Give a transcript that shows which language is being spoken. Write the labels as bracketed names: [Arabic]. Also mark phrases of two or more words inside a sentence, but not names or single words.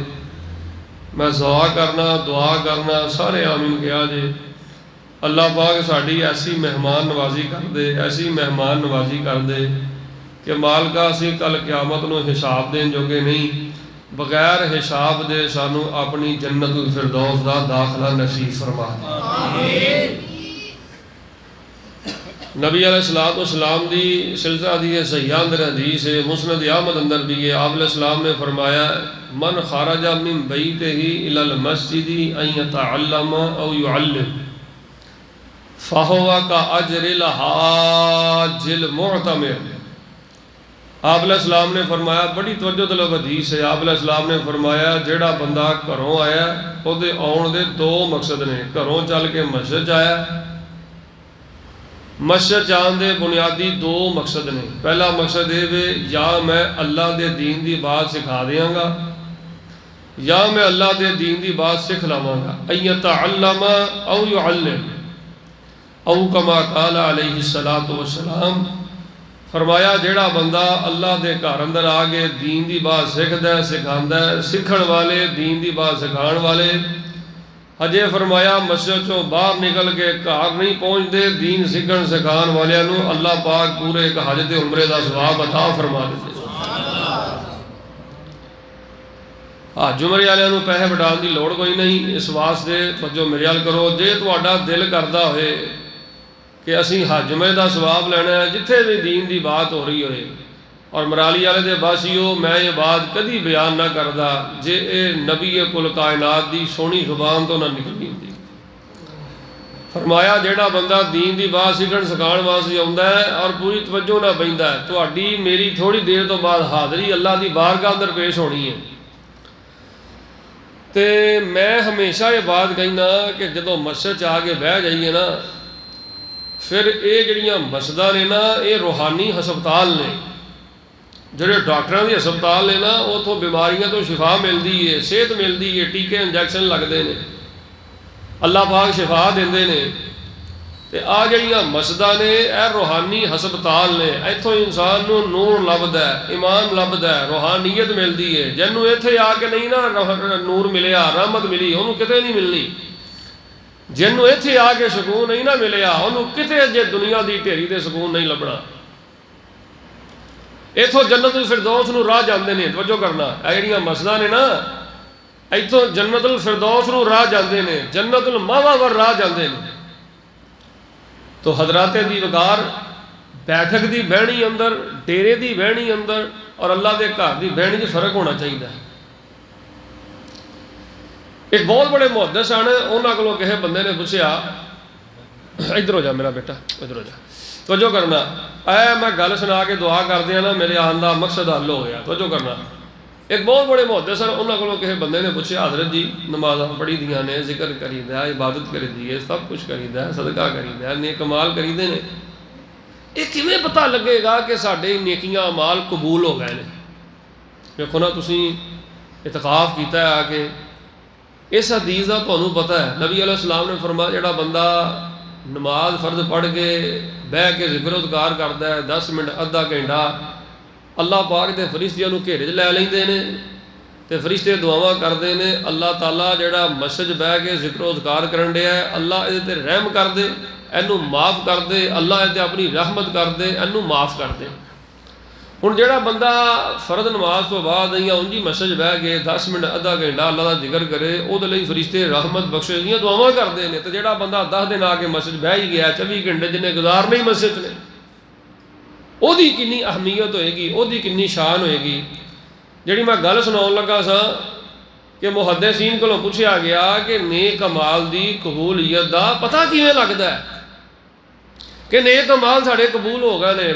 [Punjabi] میں دعا کرنا سارے آمین کہا جے اللہ پاک ساڈی ایسی مہمان نوازی کر دے، ایسی مہمان نوازی کر دے کہ مالکا اسی کل قیامت نو حساب دین جو کہ نہیں، بغیر حساب دے سانو اپنی جنت الفردوس دا داخلہ نصیب فرما۔ نبی علیہ السلام دی سلسلہ دی صحیحہ اندر حدیث ہے، مسند احمد اندر بھی ہے، آپ علیہ السلام نے فرمایا [Arabic] من خرج من بیتہ الی المسجد ان یتعلم او یعلم فہو کاجر الحاج المعتمر۔ [Punjabi] آپ علیہ السلام نے فرمایا، بڑی توجہ طلب حدیث ہے، آپ علیہ السلام نے فرمایا جیڑا بندہ گھروں آیا وہ دے آن دے دو مقصد نے، گھروں چل کے مسجد آیا، مسجد جان دے بنیادی دو مقصد نے۔ پہلا مقصد ہے یا میں اللہ دے دین دی بات سکھا دیاں گا، یا میں اللہ دے دین دی بات سکھ لاواں گا۔ [Arabic] ان یتعلم او یعلم او کما قال علیہ السلام، [Punjabi] فرمایا جیڑا بندہ اللہ دے گھر اندر آگے دین دی بات سکھدا ہے، سکھاندا ہے، سکھن والے دین دی بات سکھان والے، ہجے فرمایا مسجد چوں باہر نکل کے گھر نہیں پہنچ دے، دین سکھن سکھان والے نو اللہ پاک پورے ایک حج تے عمرے دا ثواب عطا فرما دے۔ حج عمرے والے نو پیسے بٹان دی لوڑ کوئی نہیں، اس واسطے توجہ میرے ول کرو، جے تہاڈا دل کردا ہوئے کہ اسی حج عمرے دا ثواب لینا ہے، جتھے بھی دین دی بات ہو رہی ہوئے، اور مرالی والے دے باسیو میں یہ بات کدی بیان نہ کردا جے اے نبی کل کائنات دی سونی زبان تو نہ نکلی ہوندی۔ فرمایا جیڑا بندہ دین دی بات سکھن سکھان واسطے آندا ہے اور پوری توجہ نہ بیندا ہے، تہاڈی میری تھوڑی دیر تو بعد حاضری اللہ دی بارگاہ اندر پیش ہونی ہے۔ تے میں ہمیشہ یہ بات کہنا کہ جدوں مسجد آ کے بہ جائیے نا، پھر یہ جڑیاں مسجداں نے نا یہ روحانی ہسپتال نے، جڑے ڈاکٹراں دی ہسپتال نے نا اتوں بیماریاں تو شفا ملتی ہے، صحت ملتی ہے، ٹیکے انجیکشن لگتے ہیں، اللہ پاک شفا دیندے نے۔ تے آ جڑیاں مسجداں نے اے روحانی ہسپتال نے، ایتھوں انسان نو نور لبدا ہے، ایمان لبدا ہے، روحانیت ملتی ہے۔ جنوں ایتھے آ کے نہیں نا نور ملیا، رحمت ملی، انہوں کتے نہیں ملنی۔ جنوں ایتھے آ کے سکون نہیں نہ ملیا، انہوں کتے جے دنیا دی ڈھیری تے سکون نہیں لبنا۔ ایتھوں جنت الفردوس نو راہ جاندے نے، توجہ کرنا، اے جڑیاں مسجداں نے نا ایتھوں جنت الفردوس نو راہ جاندے نے، جنت الماوا ور راہ جاندے نے۔ تو حضرات دی وقار بیٹھک دی بہنی اندر، ڈیرے دی بہنی اندر اور اللہ دے گھر دی بہنی دی فرق ہونا چاہیے۔ [Urdu] ایک بہت بڑے محدث ہیں، [Punjabi] انہاں کولوں کسے بندے نے پوچھیا ادھر ہو جا میرا بیٹا, ادھر ہو جا, توجہ کرنا. اے میں گل سنا کے دعا کر دیا نا, میرے آن کا مقصد حل ہو گیا. توجہ کرنا. ایک بہت بڑے محدث سن, انہوں کو کسی بندے نے پوچھا حضرت جی نماز پڑھی دیا نے, ذکر کری دا, عبادت کری دی ہے, سب کچھ کری دا, صدقہ کری دا, نیک کمال کری دے نے, یہ کیویں پتہ لگے گا کہ ساڈے نیکیاں اعمال قبول ہو گئے نے؟ دیکھو نا تسی اعتکاف کیتا ہے آ کے, اس حدیث کا تمہیں پتہ ہے نبی علیہ السلام نے فرمایا جڑا بندہ نماز فرض پڑھ کے بہ کے ذکر و اذکار کرتا ہے 10 منٹ ادھا گھنٹہ, اللہ پاک دے فرشتے انہوں گھیرے چ لے لیندے نے تے فرشتے دعاواں کردے نے, اللہ تعالیٰ جڑا مسجد بہ کے ذکر و اذکار کرن ڈیا ہے اللہ یہ تے رحم کر دے, اینوں معاف کر دے, اللہ یہ تے اپنی رحمت کر دے, اینوں معاف کر دے. ہن جڑا بندہ فرض نماز تو بعد یا انجی مسجد بہ کے 10 منٹ ادھا گھنٹہ اللہ کا ذکر کرے, وہ لئی فرشتے رحمت بخشش دیاں دعاواں کرتے ہیں. تو جڑا بندہ 10 دن آ کے مسجد بہ ہی گیا 24 گھنٹے جنہیں گزارنے ہی مسجد نے, وہ دی کنی اہمیت ہوئے گی, وہ دی کنی شان ہوئے گی. جڑی میں گل سناؤں لگا سا کہ محدثین کو پوچھا گیا کہ نیک اعمال دی قبولیت دا پتہ کیویں لگدا ہے کہ نیک اعمال ساڑے قبول ہو گئے نے؟